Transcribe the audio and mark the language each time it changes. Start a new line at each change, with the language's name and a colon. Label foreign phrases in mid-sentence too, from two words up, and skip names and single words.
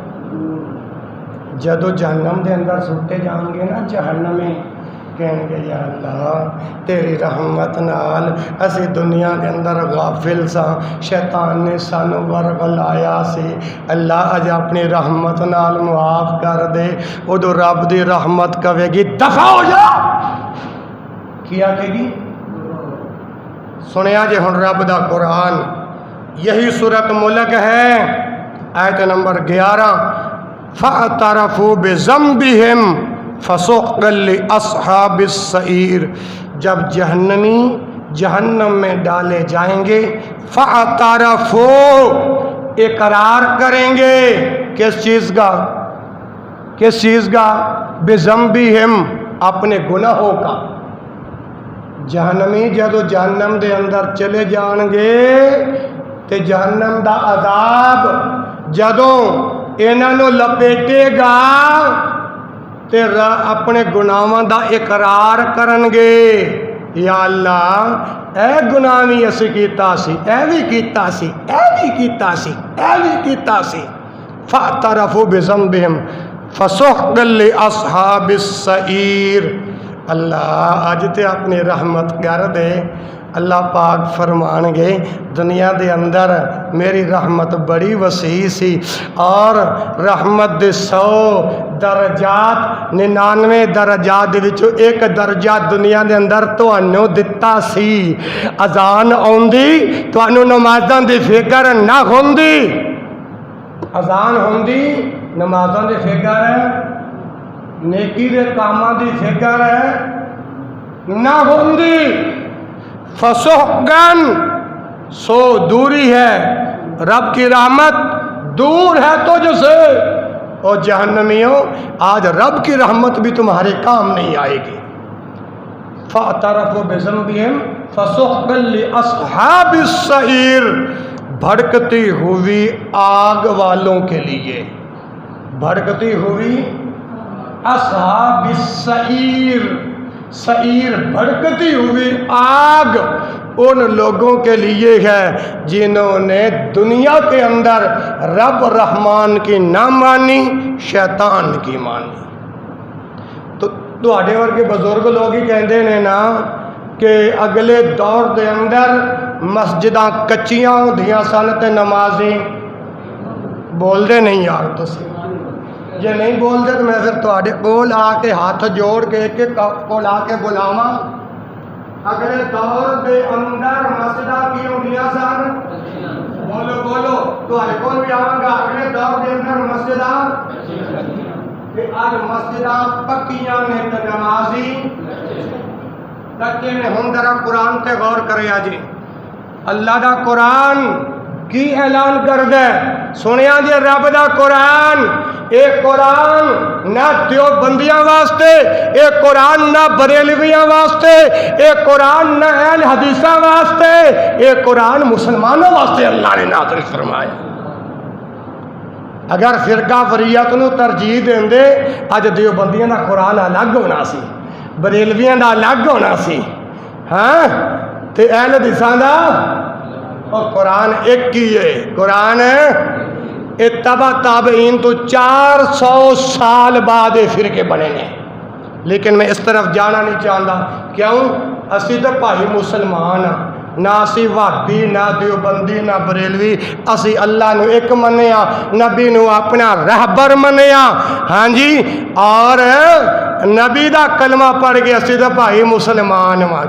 Punjabi: جدو جہنم دے اندر سٹے جائیں گے نا جہنمی، کہیں گے یا اللہ تیری رحمت نال اسی دنیا کے اندر غافل سا، شیطان نے سانو ورغلایا سی، اللہ اج اپنی رحمت نال معاف کر دے۔ ادو رب دی رحمت کہے گی دفع ہو جا، کیا کہ گی؟ سنیا جے ہن رب دا قرآن، یہی سورۃ ملک ہے، آیت نمبر 11،
Arabic: فَاعْتَرَفُوا بِذَنبِهِمْ فَسُحْقًا لِأَصْحَابِ السَّعِيرِ،
Urdu: جب جہنمی جہنم میں ڈالے جائیں گے، فَاعْتَرَفُوا، اقرار کریں گے، کس چیز کا؟ کس چیز کا؟ بِذَنبِهِمْ، اپنے گناہوں کا۔
Punjabi: جہنمی جدو جہنم دے اندر چلے جان گے تے جہنم دا عذاب جدو انہاں نو لپیٹے گا تے اپنے گناہاں دا اقرار کرن گے، یا اللہ اے گناہ بھی اسی کیتا سی، اے بھی کیتا سی، اے بھی کیتا سی، اے بھی کیتا سی۔
Arabic: فَاعْتَرَفُوا بِذَنبِهِمْ فَسُحْقًا لِأَصْحَابِ السَّعِيرِ،
Punjabi: اللہ اج تے اپنی رحمت کر دے۔ اللہ پاک فرمان گے دنیا دے اندر میری رحمت بڑی وسیع سی، اور رحمت دے 100 درجات 99 درجات دے وچوں ایک درجہ دنیا دے اندر تانوں دتا سی۔ اذان آوندی تانوں نمازاں دی فکر نہ ہوندی، اذان ہوندی نمازاں دی فکر ہے، نیکی دے کاماں دی فکر ہے نہ ہوندی۔
Urdu: فسحقاً، سو دوری ہے، رب کی رحمت دور ہے تجھ سے۔ اور جہنمیوں آج رب کی رحمت بھی تمہارے کام نہیں آئے گی،
Arabic: فاعترفوا بذنبهم فسحقا لاصحاب السعیر،
Urdu: بھڑکتی ہوئی آگ والوں کے لیے، بھڑکتی ہوئی
Arabic: اصحاب السعیر،
Urdu: سعیر بھڑکتی ہوئی آگ ان لوگوں کے لیے ہے جنہوں نے دنیا کے اندر رب رحمان کی نہ مانی، شیطان کی مانی۔
Punjabi: تو تواڈے ورگے بزرگ لوگ ہی کہندے نے نا کہ اگلے دور دے اندر مسجداں کچیاں ہوندیاں سن تے نمازی بول دے نہیں یار تسی، یہ نہیں بول دے تو میں پھر تواڈے کول آ کے ہاتھ جوڑ کے ایک ایک کول آ کے بلاواں۔ اگلے دور دے اندر مسجداں کی ہوندیاں سن، بولو بولو تواڈے کول بھی آواں گا، اگلے دور دے اندر مسجداں کہ آج مسجداں پکیاں نے تے نمازی کچے نے۔ ہن ذرا قرآن تے غور کریا جی، اللہ دا قرآن کی اعلان کردہ ہے، سنیا جی رب دا قرآن، اے قرآن نہ دیوبندیاں واسطے، اے قرآن نہ بریلویاں واسطے، اے قرآن نہ اہل حدیثاں واسطے، اے قرآن مسلمانوں واسطے اللہ نے نازل فرمایا۔ اگر فرقہ فریت نو ترجیح دیں دے اج دیوبندیاں دا قرآن الگ ہونا سی، بریلویاں دا الگ ہونا سی، ہاں تے اہل حدیثاں دا اور قرآن ایک ہی ہے۔ قرآن اتبا تابعین تو 400 سال بعد فرقے بنے نے،
Urdu: لیکن میں اس طرف جانا نہیں چاہتا، کیوں؟
Punjabi: اسی تو بھائی مسلمان ہاں، نہ اسی وہابی نہ دیوبندی نہ بریلوی، اسی اللہ نو ایک منیا، نبی نو اپنا رہبر منیا، ہاں جی، اور نبی دا کلمہ پڑھ کے اسی تو بھائی مسلمان ہاں۔